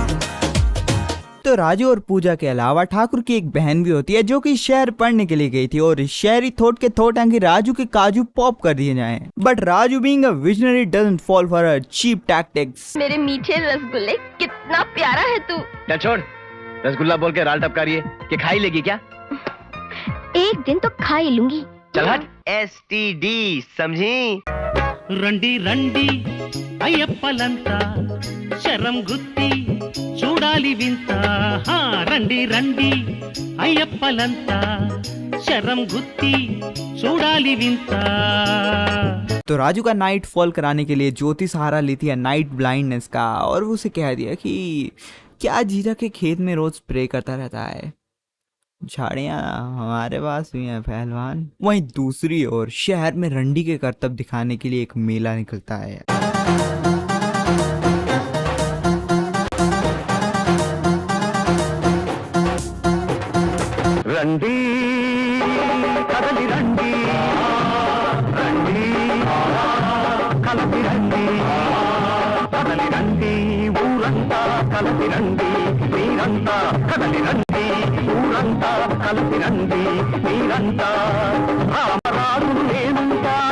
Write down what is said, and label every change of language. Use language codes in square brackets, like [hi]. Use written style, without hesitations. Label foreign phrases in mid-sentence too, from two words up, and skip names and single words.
[hi] तो राजू और पूजा के अलावा ठाकुर की एक बहन भी होती है जो कि शहर पढ़ने के लिए गई थी, और शहरी थोट के थोट कि राजू के काजू पॉप कर दिए जाएं। [en] But Raju being a visionary doesn't fall for a cheap tactics. [hi] मेरे मीठे रसगुल्ले कितना प्यारा है तू। क्या छोड़, रसगुल्ला बोल के राल टपका रही है कि खाई लेगी क्या? एक दिन तो खा ही लूंगी। चल हट। STD समझी? [te] రండి రండి అయ్యప్పలంతా శరం గుత్తి చూడాలి వింత రండి రండి అయ్యప్పలంతా శరం గుత్తి చూడాలి వింత। [hi] तो राजू का [en] night fall [hi] कराने के लिए ज्योति सहारा लेती है [en] night blindness [hi] का, और उसे कह दिया कि क्या जीजा के खेत में रोज स्प्रे करता रहता है, झाड़ियाँ हमारे पास भी हैं पहलवान। वहीं दूसरी ओर शहर में रंडी के करतब दिखाने के लिए एक मेला निकलता है। [te] రండి కదలి రండి రండి కలసి రండి కదలి రండి ఊరంతా కలసి రండి మీరంతా కదలి రండి ఊరంతా కలసి రండి మీరంతా రామరాజును నేనుంటా